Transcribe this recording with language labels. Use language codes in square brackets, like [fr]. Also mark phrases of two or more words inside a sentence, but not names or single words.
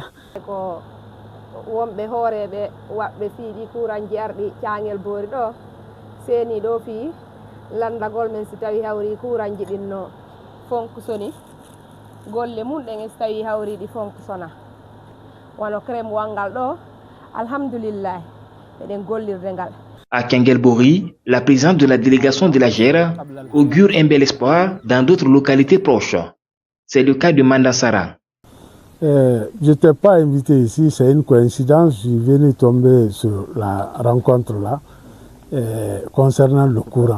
[ff] ko wonɓe hooreɓe waɓɓe fiiɗi courant ji arɗi Thiangel Boori ɗo seeni ɗo fii landagol men si tawi hawri courant ji ɗin no fonctionni golle mum ɗen e so tawi hawri ɗi fonctionna wono crème wangal ɗo alhamdoulillahi eɗen gollirde ngal. [fr] À Thiangel-Bory, la présidente de la délégation de la GER augure un bel espoir dans d'autres localités proches. C'est le cas de Mandansara. Je n'étais pas invité ici, c'est une coïncidence. Je suis venu tomber sur la rencontre là concernant le courant.